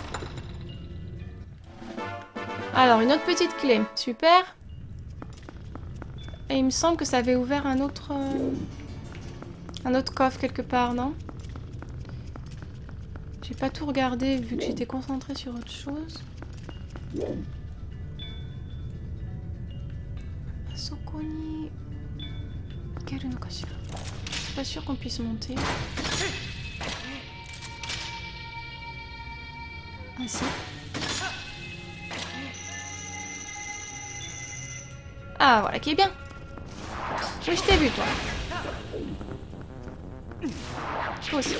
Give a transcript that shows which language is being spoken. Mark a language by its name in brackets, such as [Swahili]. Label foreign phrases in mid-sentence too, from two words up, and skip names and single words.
[French] Alors, une autre petite clé. Super. Et il me semble que ça avait ouvert un autre coffre quelque part, non? J'ai pas tout regardé vu que j'étais concentrée sur autre chose. [Japanese] Sokoni... 行けるのかしら. [French] Je suis pas sûre qu'on puisse monter. Ah si. Ah voilà qui est bien. Oui, je t'ai vu toi. Toi aussi.